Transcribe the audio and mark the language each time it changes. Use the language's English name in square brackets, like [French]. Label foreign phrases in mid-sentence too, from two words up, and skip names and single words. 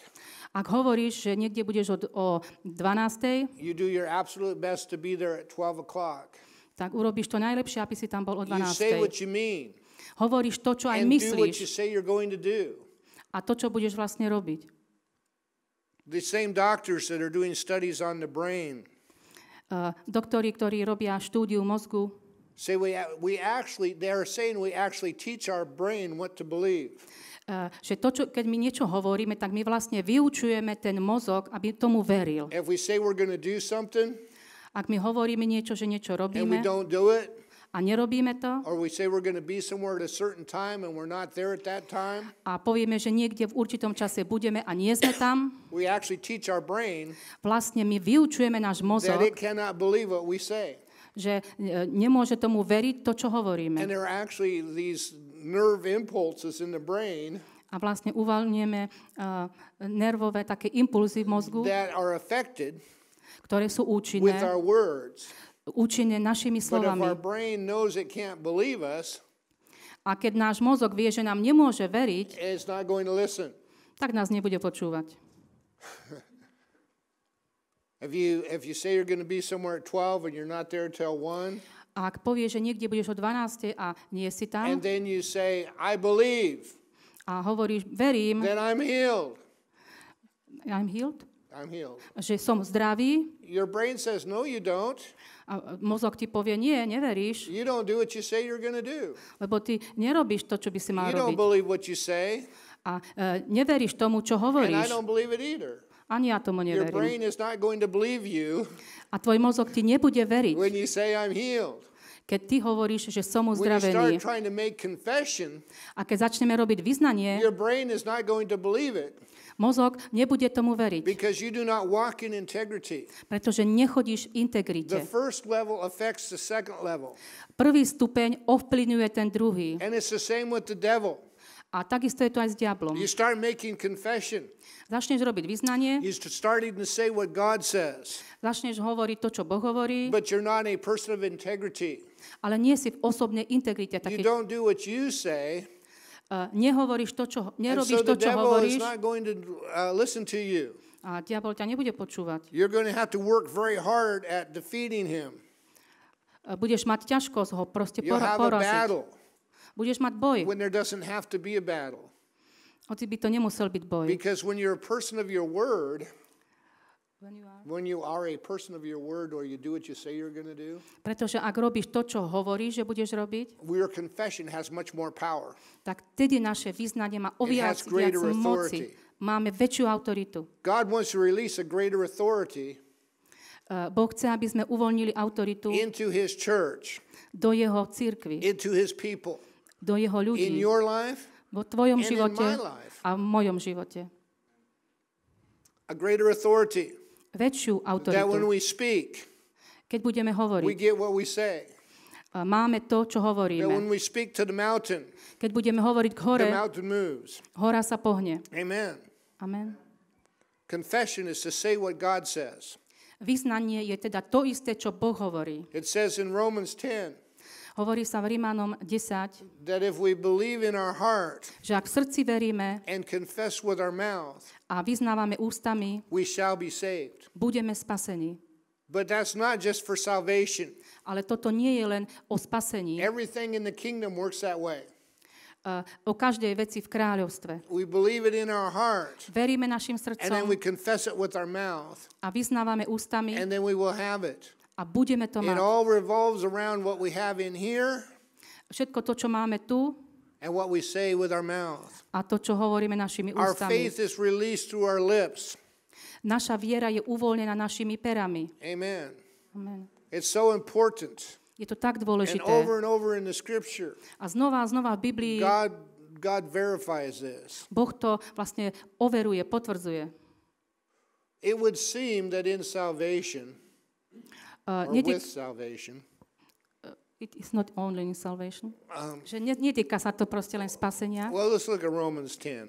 [Slovak] Ak hovoríš, že niekde budeš o 12:00, [English] you do your absolute best to be there at 12 o'clock. [Slovak] tak urobíš to najlepšie, aby si tam bol o [English] You say 12:00. what you mean. [Slovak] Hovoríš to, čo aj [English] And do what you [Slovak] myslíš [English] say you're going to do. [Slovak] a to, čo budeš vlastne robiť. [English] The same doctors that are doing studies on the brain [Slovak] Doktori, ktorí robia štúdiu mozgu, [English] say they are saying we actually teach our brain what to believe. [Slovak] Že to, keď my niečo hovoríme, tak my vlastne vyučujeme ten mozog, aby tomu veril. [English] If we say we're going to do something [Slovak] Ak my hovoríme niečo, že niečo [English] and we [Slovak] robíme [English] don't do it, [Slovak] a nerobíme to [English] or we say we're going to be somewhere at a certain time and we're not there at that time, [Slovak] a povieme, že niekde v určitom čase budeme a nie sme tam, [English] we actually teach our brain [Slovak] vlastne my vyučujeme náš [English] that [Slovak] mozog, [English] it cannot believe what we say. [Slovak] že nemôže tomu veriť to, čo hovoríme. [English] And there are actually these nerve impulses in the brain [Slovak] A vlastne uvoľňujeme nervové také impulzy v mozgu, [English] that are affected [Slovak] ktoré sú [English] with [Slovak] účinné, [English] our words. [Slovak] účinné našimi [English] But if our [Slovak] slovami. [English] brain knows it can't believe us, [Slovak] A keď náš mozog vie, že nám nemôže veriť, [English] it's not going to listen. [Slovak] tak nás nebude počúvať. [English] If you say you're going to be somewhere at 12 and you're not there till 1, [Slovak] A ak povie, že niekde budeš o 12 a nie si tam [English] and then you say, I believe, a hovoríš, verím, then I'm healed. I'm healed, I'm healed. [Slovak] že som zdravý, [English] Your brain says, no, you don't. [Slovak] a mozog ti povie, nie, neveríš, [English] You don't do what you say you're going to do. [Slovak] lebo ty nerobíš to, čo by si mal [English] You don't [Slovak] robiť. [English] believe what you say, [Slovak] A neveríš tomu, čo [English] and I [Slovak] hovoríš. [English] don't believe it either. [Slovak] Ani ja tomu [English] Your [Slovak] neverím. [English] brain is not going to believe you [Slovak] A tvoj mozog ti nebude veriť, [English] when you say I'm healed. [Slovak] keď ty hovoríš, že som [English] When you [Slovak] uzdravený. [English] start trying to make confession, [Slovak] A keď začneme robiť vyznanie, [English] your brain is not going to believe it [Slovak] mozog nebude tomu veriť, [English] because you do not walk in integrity. [Slovak] pretože nechodíš v [English] The [Slovak] integrite. [English] first level affects the second level. [Slovak] Prvý stupeň ovplyvňuje ten druhý. [English] And it's the same with the devil. [Slovak] A takisto je to aj s diablom. [English] You start making confession. [Slovak] Začneš robiť vyznanie, [English] You're starting to say what God says, [Slovak] začneš hovoriť to, čo Boh hovorí, [English] but you're not a person of integrity. [Slovak] ale nie si v osobnej integrite. [English] You don't do what you say, [Slovak] Nehovoríš to, čo, [English] and [Slovak] nerobíš [English] so [Slovak] to, [English] the [Slovak] čo [English] devil is [Slovak] hovoríš [English] not going to listen to you. [Slovak] a diabol ťa nebude počúvať. [English] You're going to have to work very hard at defeating him. [Slovak] Budeš mať ťažkosť ho proste [English] You'll have a [Slovak] poraziť. [English] battle [Slovak] Budeš mať boj, [English] when there doesn't have to be a battle. [Slovak] hoci by to nemusel byť boj. [English] Because when you're a person of your word, when you are a person of your word or you do what you say you're going to do, [Slovak] Pretože ak robíš to, čo hovoríš, že budeš robiť, [English] your confession has much more power. [Slovak] tak tedy naše vyznanie má oviac [English] has [Slovak] viac [English] greater [Slovak] moci. [English] authority. [Slovak] Máme väčšiu autoritu. [English] God wants to release a greater authority [Slovak] Boh chce, aby sme uvoľnili autoritu [English] into his church, [Slovak] do jeho cirkvi, [English] into his people, [Slovak] do jeho [English] in [Slovak] ľudí, [English] your life, [Slovak] vo tvojom [English] and in [Slovak] živote [English] my life. [Slovak] a v mojom živote. [English] A greater authority [Slovak] Väčšiu [English] that when [Slovak] autoritu. [English] we speak, [Slovak] Keď budeme [English] we [Slovak] hovoriť, [English] get what we say. [Slovak] máme to, čo [English] That [Slovak] hovoríme. [English] when we speak to the mountain, [Slovak] Keď budeme hovoriť k hore, [English] the mountain moves. [Slovak] hora sa pohne. [English] Amen. [Slovak] Amen. [English] Confession is to say what God says. [Slovak] Vyznanie je teda to isté, čo Boh hovorí. [English] It says in Romans 10 [Slovak] Hovorí sa v Rimanom 10, [English] that if we believe in our heart [Slovak] že ak v srdci veríme [English] and confess with our mouth, [Slovak] a vyznávame ústami, [English] we shall be saved. [Slovak] budeme spasení. [English] But that's not just for salvation. [Slovak] Ale toto nie je len o spasení. [English] Everything in the kingdom works that way. [Slovak] o každej veci v kráľovstve. [English] We believe it in our heart. [Slovak] Veríme našim [English] And then we [Slovak] srdcom [English] confess it with our mouth. [Slovak] a vyznávame ústami [English] And then we will have it. [Slovak] a budeme to [English] It [Slovak] mať. [English] all revolves around what we have in here [Slovak] Všetko to, čo máme tu [English] and what we say with our mouth. [Slovak] a to, čo hovoríme našimi [English] Our [Slovak] ústami. [English] faith is released through our lips. [Slovak] Naša viera je uvoľnená našimi perami. [English] Amen. [Slovak] Amen. [English] It's so important. [Slovak] Je to tak [English] And [Slovak] dôležité. [English] over in the scripture, [Slovak] A znova v Biblii [English] God verifies this. [Slovak] Boh to vlastne overuje, potvrdzuje. [English] It would seem that in salvation, or with salvation, It is not only in salvation. [Slovak] Že netýka sa to proste len spasenia. [English] well, let's look at Romans 10.